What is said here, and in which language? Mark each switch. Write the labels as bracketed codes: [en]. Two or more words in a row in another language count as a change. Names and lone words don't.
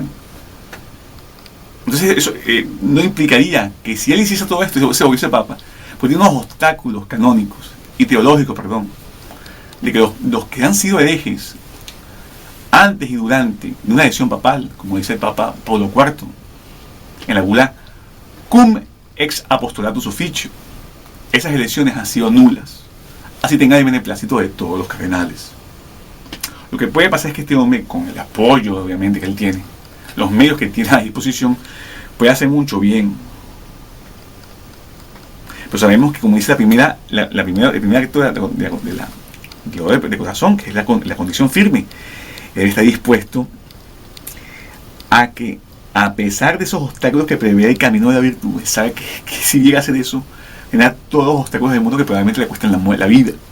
[es] Entonces eso no implicaría que si él hiciese todo esto, se volviese papa, pues tiene unos obstáculos canónicos y teológicos, de que los que han sido herejes antes y durante de una elección papal, como dice el Papa Pablo IV en la bula Cum ex apostolatus officio, esas elecciones han sido nulas, así tenga el beneplácito de todos los cardenales. Lo que puede pasar es que este hombre, con el apoyo obviamente que él tiene, los medios que tiene a disposición, puede hacer mucho bien. Pero sabemos que, como dice el primer acto de corazón, que es la condición firme, él está dispuesto a que, a pesar de esos obstáculos que prevé el camino de la virtud, sabe que si llega a hacer eso, tendrá todos los obstáculos del mundo que probablemente le cuesten la vida.